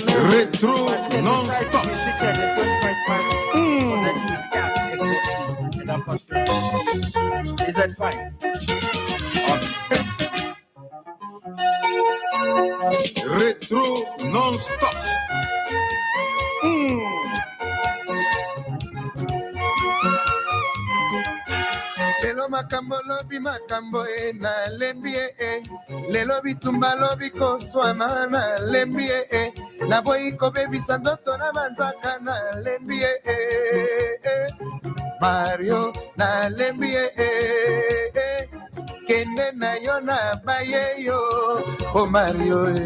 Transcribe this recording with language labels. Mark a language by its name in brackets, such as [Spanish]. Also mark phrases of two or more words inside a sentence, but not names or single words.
[English] retro non-stop. Is that fine? Retro non-stop. [Lingala] Lelo makambo lobi makambo na lembi lelo bitumba lobi koswana na lembi na boyi ko baby sandoto na manzaka na lembi Mario na lembi kende na yo na baye yo o Mario